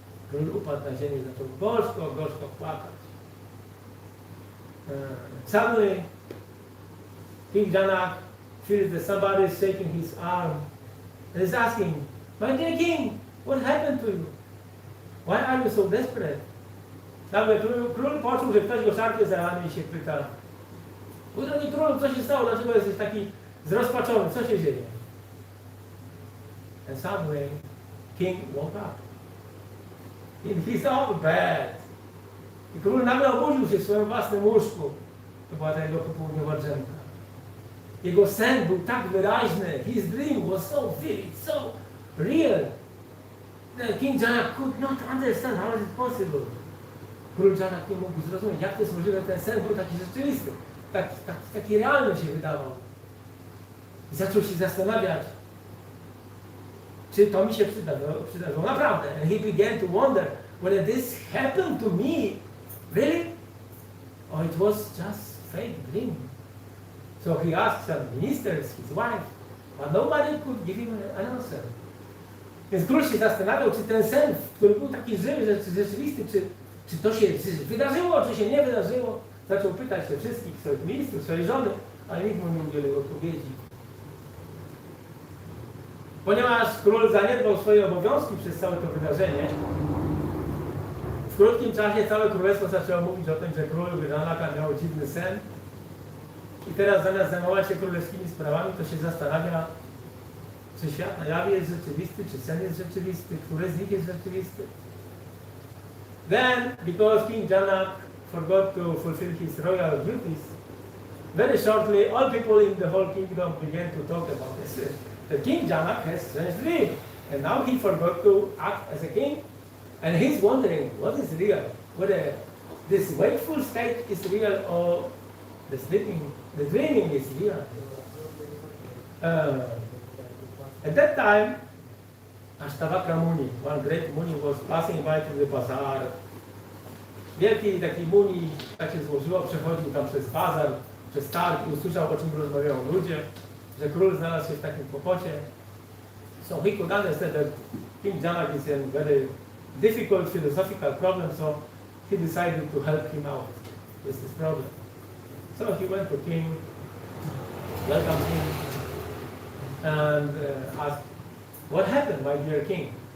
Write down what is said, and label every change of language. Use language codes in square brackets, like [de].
[pl] Król upadł na ziemię i zaczął gorzko płakać. [en] Suddenly, King Janak feels that somebody is shaking his arm and is asking, "My dear king, what happened to you? Why are you so desperate?" [pl] Nagle król poczuł, że ktoś go szarpie za ramię i się pyta, "Mój drogi królu, co się stało? Dlaczego jesteś taki zrozpaczony? Co się dzieje?" [en] And suddenly, king woke up in his own bed. [pl] I król nagle obudził się w swoim własnym łóżku. To była ta jego popołudniowa drzemka. Jego sen był tak wyraźny. [en] His dream was so vivid, so real. That King Janak could not understand how is it possible. [pl] Król Janak nie mógł zrozumieć, jak to jest możliwe, ten sen był taki rzeczywisty. Taki realny się wydawał. I zaczął się zastanawiać, czy to mi się przydarzyło naprawdę. [en] And he began to wonder whether this happened to me, really? Or it was just fake dream. So he asked some ministers, his wife, but nobody could give him an answer. [pl] Więc król się zastanawiał, czy ten sen, który był taki żywy, rzeczywisty, czy to się wydarzyło, czy się nie wydarzyło. Zaczął pytać się wszystkich swoich ministrów, swojej żony, ale nikt mu nie udzielił odpowiedzi. Ponieważ król zaniedbał swoje obowiązki przez całe to wydarzenie, w krótkim czasie całe królestwo zaczęło mówić o tym, że król Janaka miał dziwny sen. I teraz zamiast zajmować się królewskimi sprawami, to się zastanawia, czy świat na jawie jest rzeczywisty, czy sen jest rzeczywisty, który z nich jest rzeczywisty. [en] Then, because King Janak forgot to fulfill his royal duties, very shortly all people in the whole kingdom began to talk about this. The King Janak has strange dream. And now he forgot to act as a king. And he's wondering, what is real? Whether this wakeful state is real or the sleeping, the dreaming is real. At that time, Ashtavakra Muni, one great Muni, was passing by to the bazaar. [pl] Wielki taki Muni, tak się złożyło, przechodził tam przez bazar, przez targ i usłyszał, o czym rozmawiają ludzie, że król znalazł się w takim kłopocie. [en] So he could understand that King Janak is in very difficult philosophical problem, so he decided to help him out with this problem. So he went to king, welcomed him, and asked, what happened, my dear king?